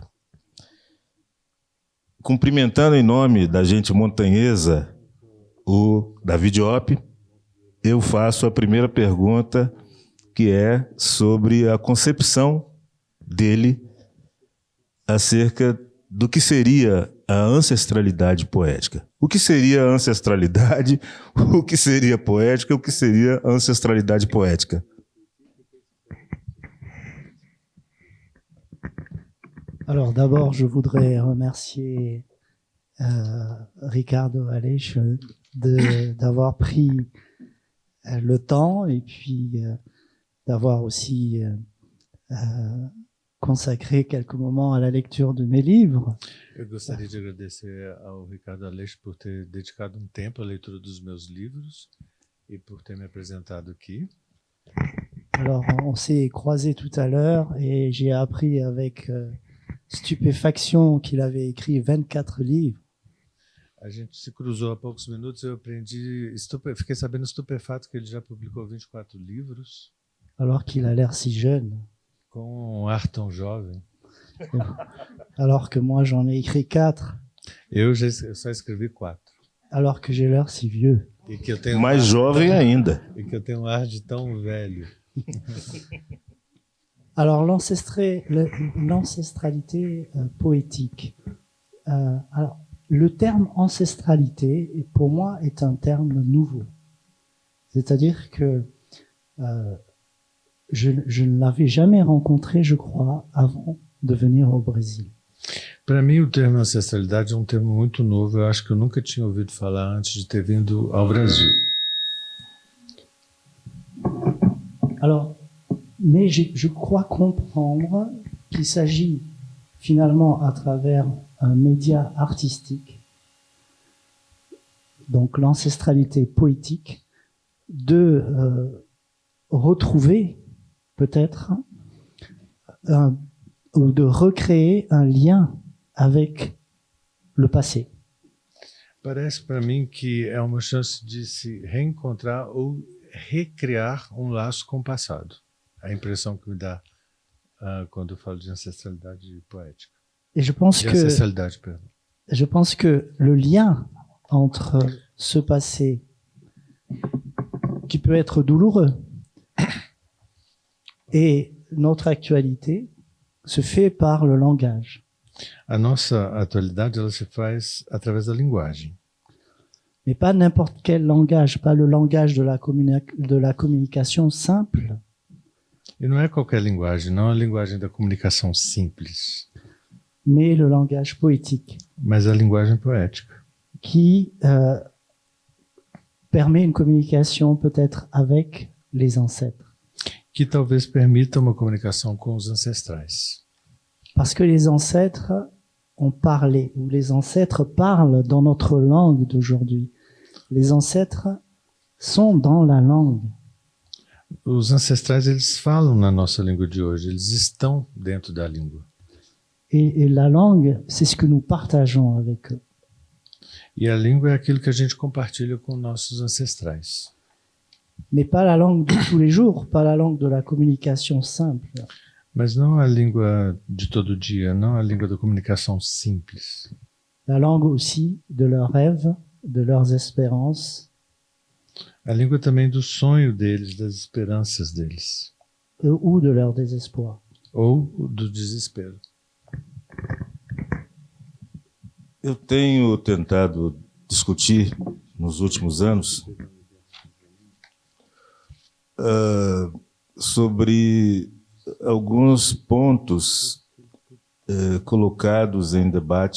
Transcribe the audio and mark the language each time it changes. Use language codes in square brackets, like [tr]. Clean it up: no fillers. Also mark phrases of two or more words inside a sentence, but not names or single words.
[pt] Cumprimentando em nome da gente montanhesa o David Diop, eu faço a primeira pergunta, que é sobre a concepção dele acerca do que seria a ancestralidade poética. O que seria a ancestralidade, o que seria poética, o que seria a ancestralidade poética? [fr] Alors d'abord, je voudrais remercier Ricardo Aleixo d'avoir pris le temps et puis d'avoir aussi consacré quelques moments à la lecture de mes livres. [pt] Eu gostaria de agradecer ao Ricardo Aleixo por ter dedicado um tempo à leitura dos meus livros e por ter me apresentado aqui. [fr] Alors, on s'est croisés tout à l'heure et j'ai appris avec stupéfaction qu'il avait écrit 24 livres. [pt] A gente se cruzou há poucos minutos e eu fiquei sabendo estupefato que ele já publicou 24 livros. [fr] Alors qu'il a l'air si jeune. [pt] Com um ar tão jovem. [fr] Alors que moi j'en ai écrit 4. [pt] Eu só escrevi 4. [fr] Alors que j'ai l'air si vieux. [pt] E que eu tenho mais jovem ainda. E que eu tenho um ar de tão velho. [fr] Alors, l'ancestralité poétique. Alors, le terme ancestralité, pour moi, est un terme nouveau. C'est-à-dire que je ne l'avais jamais rencontré, je crois, avant de venir au Brésil. [pt] Para mim, o termo ancestralidade é um termo muito novo. Eu acho que eu nunca tinha ouvido falar antes de ter vindo ao Brasil. [fr] Alors, mais je crois comprendre qu'il s'agit finalement à travers un média artistique, donc l'ancestralité poétique, de retrouver peut-être ou de recréer un lien avec le passé. [pt] Parece para mim que é uma chance de se reencontrar ou recriar um laço com o passado. A impressão que me dá quando eu falo de ancestralidade poética. [fr] Et je pense que le lien entre ce passé qui peut être douloureux et notre actualité se fait par le langage. [pt] A nossa atualidade ela se faz através da linguagem. [fr] Mais pas n'importe quel langage, pas le langage de la communication simple. [pt] E não é qualquer linguagem, não é a linguagem da comunicação simples. [fr] Mais le langage poétique. [pt] Mas a linguagem poética. [fr] Qui permet une communication peut-être avec les ancêtres. [pt] Que talvez permita uma comunicação com os ancestrais. [fr] Parce que les ancêtres ont parlé, ou les ancêtres parlent dans notre langue d'aujourd'hui. Les ancêtres sont dans la langue. [pt] Os ancestrais, eles falam na nossa língua de hoje, eles estão dentro da língua. [fr] Et la langue, c'est ce que nous partageons avec eux. [pt] E a língua é aquilo que a gente compartilha com nossos ancestrais. [fr] Mais pas la langue de tous les jours, pas la langue de la communication simple. [pt] Mas não a língua de todo dia, não a língua da comunicação simples. [fr] La langue aussi de leurs rêves, de leurs espérances. [pt] A língua também do sonho deles, das esperanças deles. [fr] Ou de leur désespoir. [pt] Ou do desespero. Eu tenho tentado discutir nos últimos anos sobre alguns pontos colocados em debate